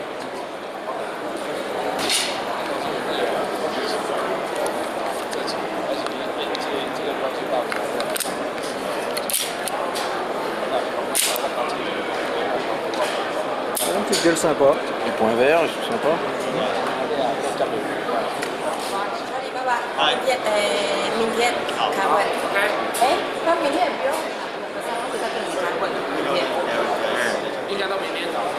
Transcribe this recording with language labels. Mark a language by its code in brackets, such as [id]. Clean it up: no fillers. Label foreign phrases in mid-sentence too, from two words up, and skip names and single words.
[fr] Une petite gueule sympa. Les points verts, je trouve sympa. [vi] Minh Thiện, Khả Huệ. Ê, con Minh Thiện biết không? Khả Huệ, Minh Thiện. [fr] Il y a dans mes mains.